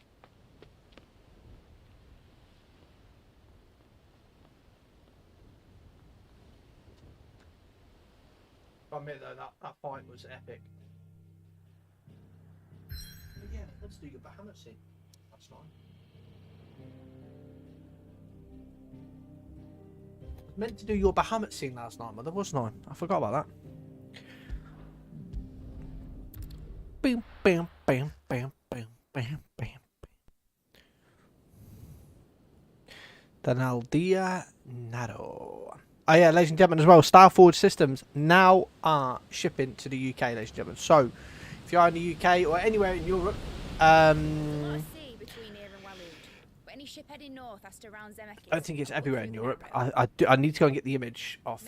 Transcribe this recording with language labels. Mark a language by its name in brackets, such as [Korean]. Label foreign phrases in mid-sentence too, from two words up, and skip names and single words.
[English] I admit though, that fight was epic. But yeah, let's do your Bahamut scene. That's nice. I was meant to do your Bahamut scene last night, but there was none. I forgot about that. Bam, bam, bam, bam, bam, bam, bam. Donaldia Nado. Oh yeah, ladies and gentlemen, as well, Starforge Systems now are shipping to the UK, ladies and gentlemen. So, if you are in the UK or anywhere in Europe, There's a lot of sea between here and Waloed, but any ship heading north has to round Zemeckis. I don't think it's and cut everywhere in through the Europe. narrow. I need to go and get the image off